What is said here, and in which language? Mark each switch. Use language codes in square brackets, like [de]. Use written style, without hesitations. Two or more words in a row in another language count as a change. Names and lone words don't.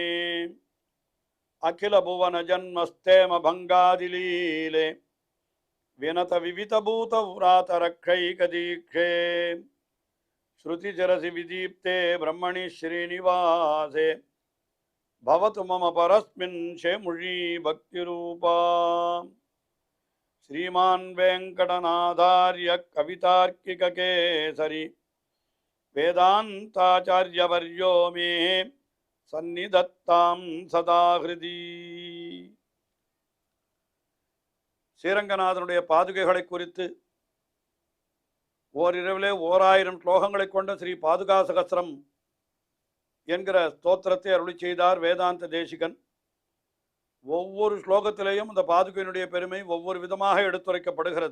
[sa] अखिल भुवन जन्मस्थेम भङ्गादिलीले विनत विविध भूत व्रात रक्षैकदीक्षे श्रुतिशिरसि विदीप्ते ब्रह्मणि श्रीनिवासे भवतु मम परस्मिन् शेमुषी भक्तिरूपा. श्रीमान वेंकटनाथार्य कवितार्किककेसरी वेदांताचार्यवर्यो मे सन्निधत्तां सदा हृदि. [ta] ஸ்ரீரங்கநாதனுடைய பாதுகைகளை குறித்து ஓரிரவிலே 1000 ஸ்லோகங்களை கொண்ட ஸ்ரீ பாதுகா சகஸ்ரம் என்கிற ஸ்தோத்திரத்தை அருளி செய்தார் வேதாந்த தேசிகன். ஒவ்வொரு ஸ்லோகத்திலேயும் இந்த பாதுகையினுடைய பெருமை ஒவ்வொரு விதமாக எடுத்துரைக்கப்படுகிறது.